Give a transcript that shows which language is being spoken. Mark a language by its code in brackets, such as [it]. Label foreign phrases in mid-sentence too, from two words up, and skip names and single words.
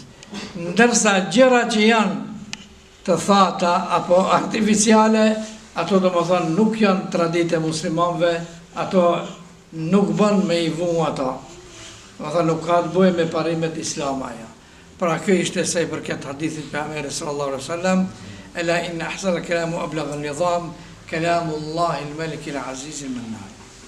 [sq] Ndërsa gjëra që janë të thata apo artificiale, ato do më thënë nuk janë tradite muslimanve, ato nuk bën me i vu ato. Do më thënë nuk ka të bëje me parimet islamaja. Pra kjo ishte se i përket hadithit për Ameri [ar] صلى الله عليه وسلم ألا إن أحسن الكلام أبلغ النظام كلام الله الملك العزيز المنان.